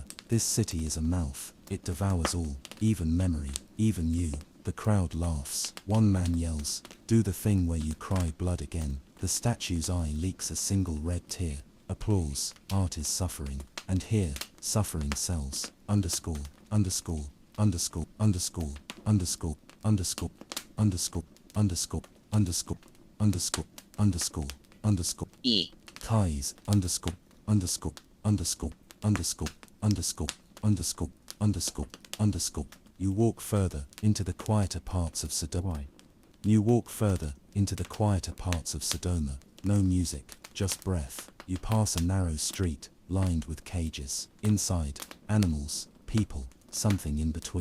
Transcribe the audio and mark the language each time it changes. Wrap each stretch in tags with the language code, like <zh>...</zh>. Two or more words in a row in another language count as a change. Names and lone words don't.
<en>This city is a mouth. It devours all, even memory, even you. The crowd laughs. One man yells, "Do the thing where you cry blood again." The statue's eye leaks a single red tear. Applause. Art is suffering. And here, suffering sells. Underscore, underscore, underscore, underscore, underscore, underscore, underscore, underscore, underscore, underscore, underscore, underscore. Ties, underscore, underscore, underscore, underscore, underscore, underscore, underscore, underscore. You walk further into the quieter parts of Sodoma. You walk further into the quieter parts of Sodoma. No music, just breath. You pass a narrow street, lined with cages. Inside, animals, people, something in between.</en>